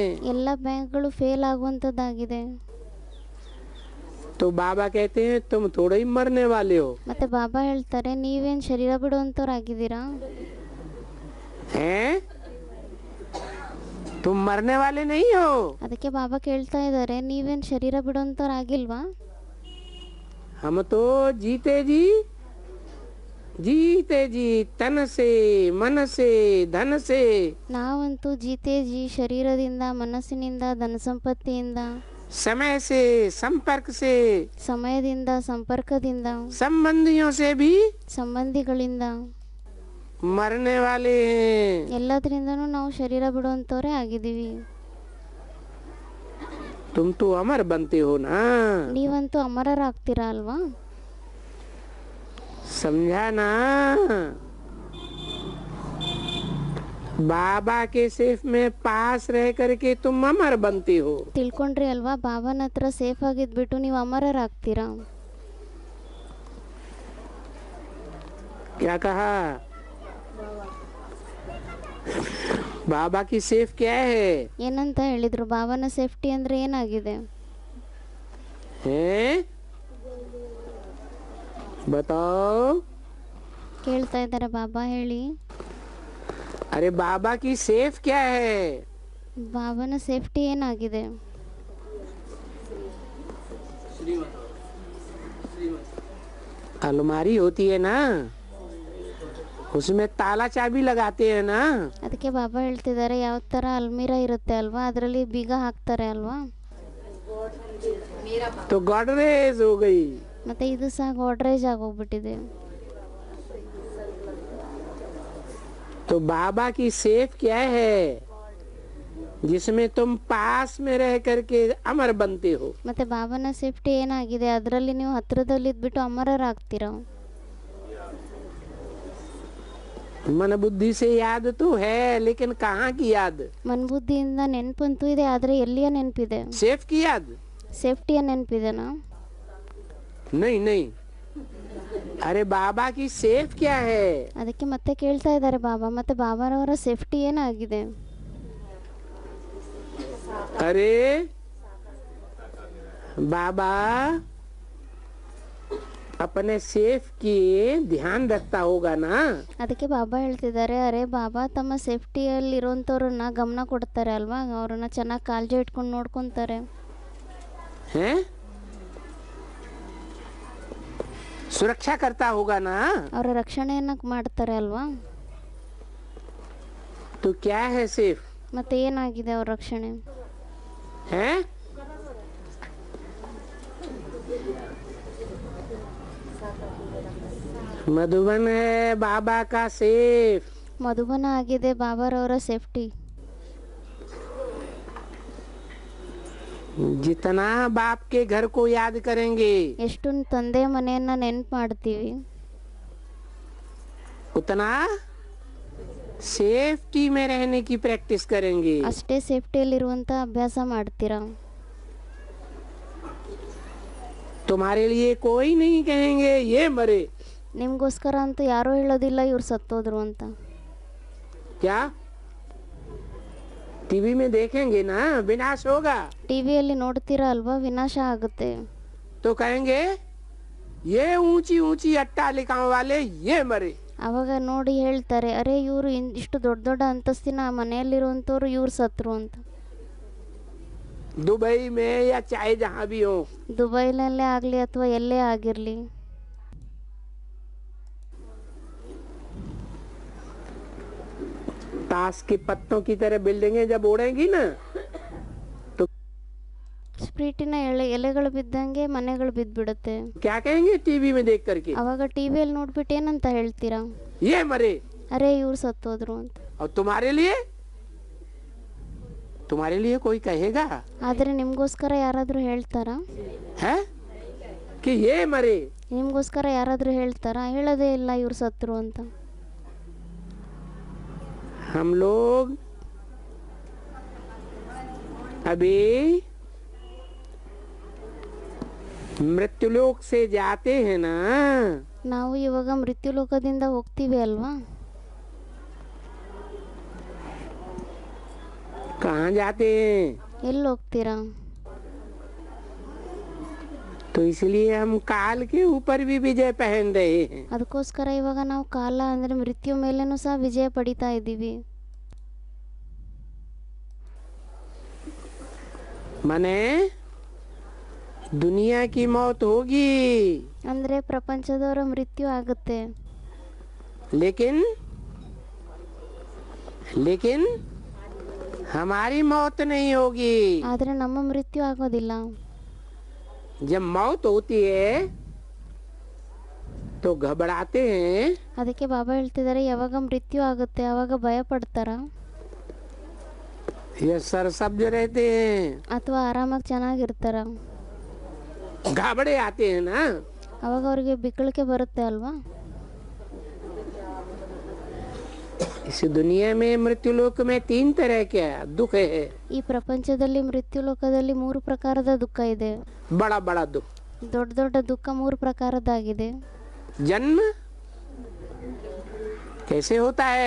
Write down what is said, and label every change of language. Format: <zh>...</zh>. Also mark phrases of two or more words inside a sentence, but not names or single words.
<kn>ಎಲ್ಲ ಬ್ಯಾಂಕ್ಗಳು ಫೇಲ್ ಆಗುವಂಥದ್ದಾಗಿದೆ.</kn> <hi>तो बाबा कहते हैं तुम थोड़े ही मरने वाले हो।</hi> <kn>ಮತ್ತೆ ಬಾಬಾ ಹೇಳ್ತಾರೆ ನೀವೇನು ಶರೀರ ಬಿಡುವಂಥವ್ರಾಗಿದ್ದೀರಾ?</kn> <hi>हैं? तुम मरने वाले नहीं हो।</hi> <kn>ಅದಕ್ಕೆ ಬಾಬಾ ಕೇಳ್ತಾ ಇದ್ದಾರೆ ನೀವೇನು ಶರೀರ ಬಿಡುವಂಥವ್ರಾಗಿಲ್ವಾ?</kn> <hi>हम तो जीते जी जीते जी तन से मन से धन से</hi> <kn>ನಾವಂತೂ ಜೀತೇಜಿ ಶರೀರದಿಂದ ಮನಸ್ಸಿನಿಂದ ಧನ ಸಂಪತ್ತಿಯಿಂದ</kn> <hi>समय से संपर्क से</hi> <kn>ಸಮಯದಿಂದ ಸಂಪರ್ಕದಿಂದ</kn> <hi>संबंधियों से भी</hi> <kn>ಸಂಬಂಧಿಗಳಿಂದ</kn> <hi>मरने वाले हैं।</hi> <kn>ಎಲ್ಲದರಿಂದನೂ ನಾವು ಶರೀರ ಬಿಡುವಂಥವ್ರೇ ಆಗಿದ್ದೀವಿ.</kn> <hi>तुम तो अमर बनते हो ना।</hi> <kn>ನೀವಂತೂ ಅಮರರಾಗ್ತೀರಾ ಅಲ್ವಾ?</kn> <hi>समझा ना? बाबा के सेफ में पास रह करके तुम अमर बनते हो।</hi> <kn>ತಿಳ್ಕೊಂಡ್ರಿ ಅಲ್ವಾ? ಬಾಬಾನ ಹತ್ರ ಸೇಫ್ ಆಗಿದ್ಬಿಟ್ಟು ನೀವು ಅಮರರಾಗ್ತೀರಾ.</kn> <hi>क्या कहा? बाबा की सेफ क्या है?</hi> <kn>ಏನಂತ ಹೇಳಿದ್ರು? ಬಾಬಾನ ಸೇಫ್ಟಿ ಅಂದ್ರೆ ಏನಾಗಿದೆ?</kn> <hi>हैं? बताओ।</hi> <kn>ಕೇಳ್ತಾ ಇದ್ದಾರೆ ಬಾಬಾ, ಹೇಳಿ.</kn> <hi>अरे बाबा की सेफ क्या है?</hi> <kn>ಬಾಬಾನ ಸೇಫ್ಟಿ ಏನಾಗಿದೆ?</kn> <hi>अलमारी होती है ना, उसमें ताला चाबी लगाते हैं ना।</hi> <kn>ಅದಕ್ಕೆ ಬಾಬಾ ಹೇಳ್ತಿದ್ದಾರೆ ಯಾವ ಥರ ಅಲ್ಮೀರಾ ಇರುತ್ತೆ ಅಲ್ವಾ, ಅದರಲ್ಲಿ ಬೀಗ ಹಾಕ್ತಾರೆ ಅಲ್ವಾ.</kn> <hi>तो गॉडरेज हो गई।</hi> <kn>ಮತ್ತೆ ಇದು ಸಹ ಗೋಡ್ರೇಜ್ ಆಗೋಗ್ಬಿಟ್ಟಿದೆ.</kn> <hi>तो बाबा की सेफ क्या है? जिसमें तुम पास में रह करके अमर बनते हो।</hi> <kn>ಮತ್ತೆ ಬಾಬಾನ ಸೇಫ್ಟಿ ಏನಾಗಿದೆ? ಅದರಲ್ಲಿ ನೀವು ಹತ್ರದಲ್ಲಿ ಇದ್ಬಿಟ್ಟು ಅಮರರಾಗ್ತೀರಾ.</kn> <hi>मन बुद्धि से याद तो है, लेकिन कहाँ की याद?</hi> <kn>ಮನ್ಬುದ್ಧಿಯಿಂದ ನೆನಪಂತೂ ಇದೆ, ಆದರೆ ಎಲ್ಲಿಯ ನೆನಪಿದೆ?</kn> <hi>सेफ की याद?</hi> <kn>ಸೇಫ್ಟಿಯ ನೆನಪಿದೆನಾ?</kn> <hi>नहीं नहीं, अरे बाबा की सेफ क्या है?</hi> <kn>ಅದಕ್ಕೆ ಮತ್ತೆ ಕೇಳ್ತಾ ಇದ್ದಾರೆ ಬಾಬಾ, ಮತ್ತೆ ಬಾಬಾರವರ ಸೇಫ್ಟಿ ಏನಾಗಿದೆ?</kn> <hi>अरे बाबा अपने सेफ की ध्यान रखता होगा ना?</hi> <kn>ಅದಕ್ಕೆ ಬಾಬಾ ಹೇಳ್ತಿದ್ದಾರೆ, ಅರೆ ಬಾಬಾ ತಮ್ಮ ಸೇಫ್ಟಿಯಲ್ಲಿರೋಂಥವ್ರನ್ನ ಗಮನ ಕೊಡ್ತಾರೆ ಅಲ್ವಾ, ಅವ್ರನ್ನ ಚೆನ್ನಾಗಿ ಕಾಳಜಿ ಇಟ್ಕೊಂಡು ನೋಡ್ಕೊತಾರೆ.</kn> <hi>हैं? सुरक्षा करता होगा ना?</hi> <kn>ಅವರ ರಕ್ಷಣೆಯನ್ನ ಮಾಡ್ತಾರೆ ಅಲ್ವಾ?</kn> <hi>तो क्या है सेफ?</hi> <kn>ಮತ್ತೆ ಏನಾಗಿದೆ ಅವ್ರ ರಕ್ಷಣೆ?</kn> <hi>हैं? मधुबन है बाबा का सेफ.</hi> <kn>ಮಧುಬನ ಆಗಿದೆ ಬಾಬಾರವರ ಸೇಫ್ಟಿ.</kn> <hi>जितना बाप के घर को याद करेंगे,</hi> <kn>ಎಷ್ಟು ತಂದೆ ಮನೆಯನ್ನ ನೆನ್ಪು ಮಾಡ್ತೀವಿ,</kn> <hi>उतना सेफ्टी में रहने की प्रैक्टिस करेंगे.</hi> <kn>ಅಷ್ಟೇ ಸೇಫ್ಟಿಯಲ್ಲಿರುವಂಥ ಅಭ್ಯಾಸ ಮಾಡ್ತೀರಾ.</kn> <hi>तुम्हारे लिए कोई नहीं कहेंगे ये मरे.</hi> <kn>ನಿಮಗೋಸ್ಕರ ಅಂತೂ ಯಾರೂ ಹೇಳೋದಿಲ್ಲ ಇವ್ರು ಸತ್ತೋದ್ರು ಅಂತ.</kn> <hi>क्या टीवी में देखेंगे ना, विनाश होगा</hi> <kn>ಟಿವಿಯಲ್ಲಿ ನೋಡ್ತೀರಾ ಅಲ್ವಾ, ವಿನಾಶ ಆಗುತ್ತೆ.</kn> <hi>तो कहेंगे ये ऊंची ऊंची अट्टालिकाओं वाले ये मरे.</hi> <kn>ಅವಾಗ ನೋಡಿ ಹೇಳ್ತಾರೆ, ಅರೆ ಇವರು ಇಷ್ಟು ದೊಡ್ಡ ದೊಡ್ಡ ಅಂತಸ್ತಿನ ಮನೆಯಲ್ಲಿರುವಂಥವ್ರು ಇವ್ರು ಸತ್ರು ಅಂತ.</kn> <hi>दुबई में या चाहे जहाँ भी हो,</hi> <kn>ದುಬೈನಲ್ಲೇ ಆಗಲಿ ಅಥವಾ ಎಲ್ಲೇ ಆಗಿರಲಿ,</kn> <hi>ताश के पत्तों की तरह बिल्डिंगें जब उड़ेंगी ना, तो</hi> <kn>ಸ್ಪ್ರೀಟಿನ ಎಲೆಗಳು ಬಿದ್ದಂಗೆ ಮನೆಗಳು ಬಿದ್ದ್ಬಿಡುತ್ತೆ.</kn> <hi>क्या कहेंगे टीवी में देख करके?</hi> <kn>ಅವಾಗ ಟಿವಿಯಲ್ಲಿ ನೋಡ್ಬಿಟ್ಟು ಏನಂತ ಹೇಳ್ತೀರಾ?</kn> <hi>ये मरे.</hi> <kn>ಅರೆ ಇವ್ರು ಸತ್ತೋದ್ರು ಅಂತ.</kn> <hi>और तुम्हारे लिए कोई कहेगा</hi> <kn>ಆದರೆ ನಿಮಗೋಸ್ಕರ ಯಾರಾದರೂ ಹೇಳ್ತಾರಾ?</kn> <hi>है कि ये मरे?</hi> <kn>ನಿಮಗೋಸ್ಕರ ಯಾರಾದರೂ ಹೇಳ್ತಾರಾ? ಹೇಳೋದೇ ಇಲ್ಲ ಇವ್ರು ಸತ್ರು ಅಂತ.</kn> <hi>हम लोग अभी मृत्युलोक से जाते हैं ना,</hi> <kn>ನಾವು ಇವಾಗ ಮೃತ್ಯು ಲೋಕದಿಂದ ಹೋಗ್ತೀವಿ ಅಲ್ವಾ?</kn> <hi>कहाँ जाते हैं?</hi> <kn>ಎಲ್ಲಿ ಹೋಗ್ತೀರಾ?</kn> <hi>तो इसलिए हम काल के ऊपर भी विजय पहन रहे हैं.</hi> <kn>ಅದಕ್ಕೋಸ್ಕರ ಇವಾಗ ನಾವು ಕಾಲ ಅಂದರೆ ಮೃತ್ಯು ಮೇಲೇನೂ ಸಹ ವಿಜಯ ಪಡಿತಾ ಇದ್ದೀವಿ.</kn> <hi>मने दुनिया की मौत होगी,</hi> <kn>ಅಂದರೆ ಪ್ರಪಂಚದವರ ಮೃತ್ಯು ಆಗುತ್ತೆ,</kn> <hi>लेकिन हमारी मौत नहीं होगी.</hi> <kn>ಆದರೆ ನಮ್ಮ ಮೃತ್ಯು ಆಗೋದಿಲ್ಲ.</kn> <hi>जब मौत होती है तो घबराते हैं,</hi> <kn>ಅದಕ್ಕೆ ಬಾಬಾ ಹೇಳ್ತಿದ್ದಾರೆ, ಯಾವಾಗ ಮೃತ್ಯು ಆಗುತ್ತೆ ಆವಾಗ ಭಯ ಪಡ್ತಾರ</kn> <hi>ये सरसब्ज रहते हैं,</hi> <kn>ಅಥವಾ ಆರಾಮಾಗಿ ಚೆನ್ನಾಗಿರ್ತಾರ?</kn> <hi>घबड़े आते हैं ना.</hi> <kn>ಅವಾಗ ಅವ್ರಿಗೆ ಬಿಕ್ಕಳಿಕೆ ಬರುತ್ತೆ ಅಲ್ವಾ?</kn> <hi>इस दुनिया में मृत्युलोक में 3 तरह के दुख है.</hi> <kn>ಈ ಪ್ರಪಂಚದಲ್ಲಿ ಮೃತ್ಯು ಲೋಕದಲ್ಲಿ 3 ಪ್ರಕಾರದ ದುಃಖ ಇದೆ.</kn> <hi>बड़ा बड़ा दुख.</hi> <kn>ದೊಡ್ಡ ದೊಡ್ಡ ದುಃಖ 3 ಪ್ರಕಾರದ್ದಾಗಿದೆ.</kn> <hi>जन्म कैसे होता है?</hi>